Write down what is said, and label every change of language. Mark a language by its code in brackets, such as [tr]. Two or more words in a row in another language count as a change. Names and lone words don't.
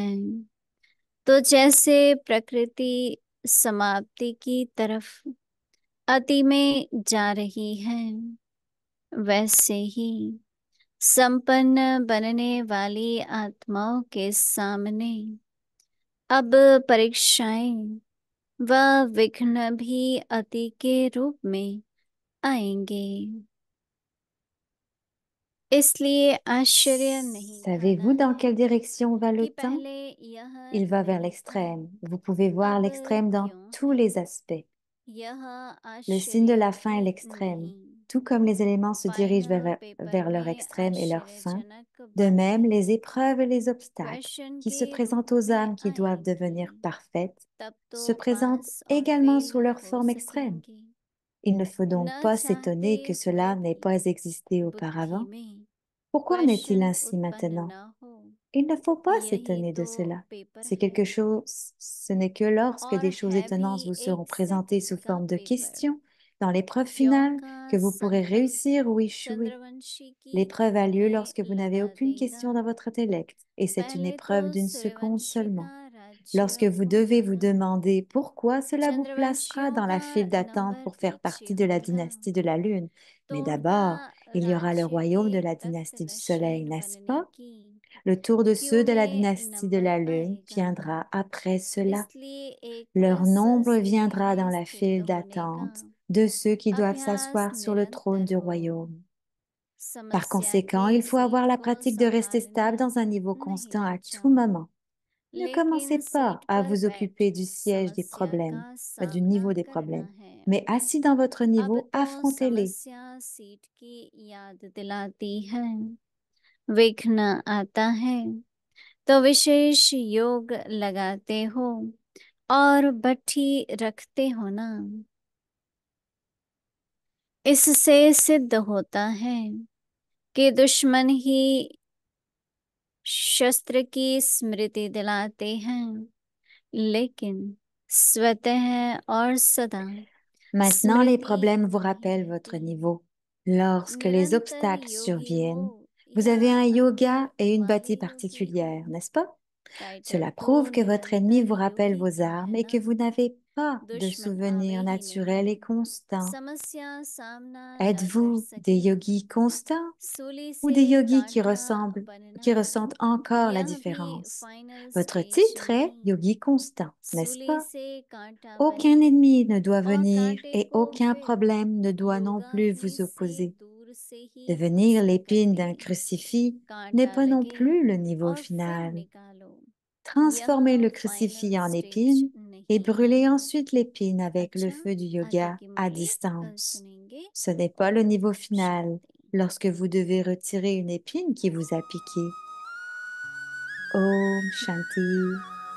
[hi] तो जैसे प्रकृति समाप्ति की तरफ अति में जा रही है, वैसे ही संपन्न बनने वाली आत्माओं के सामने अब परीक्षाएं व विघ्न भी अति के रूप में आएंगे। इसलिए आश्चर्य नहीं [fr] Savez-vous [hi] खाना [fr] dans [hi] है [fr] quelle direction va le [hi] कि [fr] temps? [hi] पहले यह [fr] Il va vers [hi] नहीं था, [fr] l'extrême. Vous pouvez voir [hi] अब [fr] l'extrême dans [hi] क्यों [fr] tous [hi] है? [fr] les aspects. [hi] यह [fr] Le signe de [hi] आश्चर्य [fr] la fin est [hi] भी [fr] l'extrême. [hi] नहीं। [fr] Tout comme les éléments se dirigent [en] final paper [fr] vers leur [hi] में [fr] extrême et leur fin, [hi] आश्चर्यजनक [fr] de [hi] बातें [fr] même les épreuves et les obstacles [hi] क्वेश्चन [fr] qui se [hi] के रूप [fr] présentent aux [hi] में [fr] âmes qui doivent devenir [hi] आएंगी, [fr] parfaites [hi] तब [fr] se [hi] तो [fr] présentent [hi] पास और [fr] également [hi] फेल [fr] sous leur [hi] हो [fr] forme extrême. [hi] सकेंगे। [fr] Il ne faut donc [hi] न [fr] pas [hi] चाहते [fr] s'étonner que [hi] हुए [fr] cela n'ait [hi] भी [fr] pas existé [hi] बुद्धि [fr] auparavant. [hi] में [fr] Pourquoi en est-il [hi] क्वेश्चन [fr] ainsi [hi] उत्पन्न [fr] maintenant? [hi] न हो, [fr] Il ne faut pas [hi] यही [fr] s'étonner de [hi] तो [fr] cela. [hi] पेपर [fr] C'est [hi] है। [fr] quelque chose, ce n'est que lorsque [hi] और [fr] des choses [hi] है भी [fr] étonnantes vous seront [hi] एक [fr] présentées sous [hi] सेकंड का [fr] forme de [hi] पेपर, [fr] questions dans l'épreuve [hi] ज्यों [fr] finale [hi] का [fr] que vous pourrez [hi] संकल्प [fr] réussir ou échouer. [hi] चंद्रवंशी की [fr] L'épreuve a [hi] आंख [fr] lieu [hi] में [fr] lorsque vous n'avez [hi] लगा [fr] aucune [hi] देगा। [fr] question dans votre intellect, et c'est une [hi] पहले तो [fr] épreuve d'une seconde [hi] सूर्यवंशी [fr] seulement. [hi] का राज्य [fr] Lorsque vous devez vous [hi] होगा, [fr] demander pourquoi cela vous placera [hi] चंद्रवंशियों [fr] dans la [hi] का [fr] file d'attente [hi] नंबर [fr] pour faire [hi] पीछे [fr] partie de la [hi] होगा, [fr] dynastie de la Lune. [hi] तो [fr] Mais [hi] उनका [fr] d'abord, il y aura le [hi] राज्य [fr] royaume de [hi] के [fr] la [hi] तख्त [fr] dynastie du Soleil, [hi] नशीन [fr] n'est-ce [hi] बनने [fr] pas? [hi] की [fr] Le tour de ceux [hi] क्यू [fr] de la [hi] में [fr] dynastie de [hi] नंबर [fr] la Lune [hi] आएगा। [fr] viendra après cela. [hi] इसलिए एक [fr] Leur nombre [hi] संस्थिति [fr] viendra dans [hi] में [fr] la [hi] स्थित [fr] file [hi] होने का [fr] d'attente de ceux qui doivent [hi] अभ्यास [fr] s'asseoir sur le trône [hi] निरंतर [fr] du [hi] हो, [fr] royaume. Par [hi] समस्या [fr] conséquent, [hi] की [fr] il faut avoir [hi] सीट [fr] la [hi] को [fr] pratique de rester [hi] संभालना [fr] stable dans un niveau [hi] नहीं [fr] constant à [hi] लग [fr] tout [hi] जाओ, [fr] moment. Ne commencez [hi] लेकिन [fr] pas [hi] सीट [fr] à [hi] पर [fr] vous [hi] बैठ [fr] occuper du siège des [hi] समस्या [fr] problèmes, [hi] का [fr] du [hi] सामना [fr] niveau des [hi] करना [fr] problèmes, [hi] है। [fr] mais assis dans votre [hi] अब [fr] niveau, [hi] तो [fr] affrontez-les. [hi] समस्या सीट की याद दिलाती है, विघ्न आता है तो विशेष योग लगाते हो और भट्ठी रखते हो ना। इससे सिद्ध होता है कि दुश्मन ही शस्त्र की स्मृति दिलाते हैं, लेकिन स्वतः और सदा [fr] Maintenant, les [hi] स्मृति [fr] problèmes vous [hi] नहीं [fr] rappellent votre [hi] रहती। [fr] niveau. Lorsque les [hi] निरंतर [fr] obstacles [hi] योगी हो [fr] surviennent, vous [hi] या [fr] avez un yoga et une bâtie [hi] अनिवार्य योगी हो, [fr] particulière, n'est-ce pas? [hi] टाइटल [fr] Cela [hi] तो [fr] prouve que votre ennemi [hi] निरंतर [fr] vous rappelle [hi] योगी [fr] vos [hi] का है [fr] armes et [hi] ना, [fr] que vous n'avez pas de [hi] दुश्मन आवे [fr] souvenirs [hi] ही [fr] naturels et [hi] नहीं, [fr] constants. [hi] समस्या सामना न कर [fr] Êtes-vous des [hi] सके, [fr] yogis constants [hi] सूली [fr] ou [hi] से [fr] des yogis [hi] कांटा बनना, [fr] qui ressentent encore la [hi] यह भी [fr] différence? [hi] फाइनल [fr] Votre [hi] स्टेज [fr] titre est [hi] नहीं, [fr] yogi constant, n'est-ce [hi] सूली [fr] pas? [hi] से कांटा [fr] Aucun [hi] बने [fr] ennemi ne doit [hi] और [fr] venir [hi] कांटे [fr] et [hi] को [fr] aucun [hi] फिर [fr] problème ne doit non plus [hi] योगाग्नि [fr] vous [hi] से [fr] opposer. [hi] दूर से ही [fr] Devenir [hi] भस्म कर [fr] l'épine [hi] दे, [fr] d'un crucifix n'est [hi] कांटा [fr] pas non [hi] लगे [fr] plus le niveau [hi] और फिर [fr] final. [hi] निकालो, यह [fr] Transformez le [hi] फाइनल [fr] crucifix en [hi] स्टेज [fr] épine et [hi] नहीं है। [fr] brûlez ensuite l'épine avec le [hi] अच्छा, [fr] feu du [hi] आगे [fr] yoga [hi] की [fr] à [hi] मुरली कल [fr] distance. [hi] सुनेंगे। [fr] Ce n'est pas le [hi] ओम [fr] niveau final [hi] शांति। [fr] lorsque vous devez retirer une épine qui vous a piqué. [hi] ओम शांति.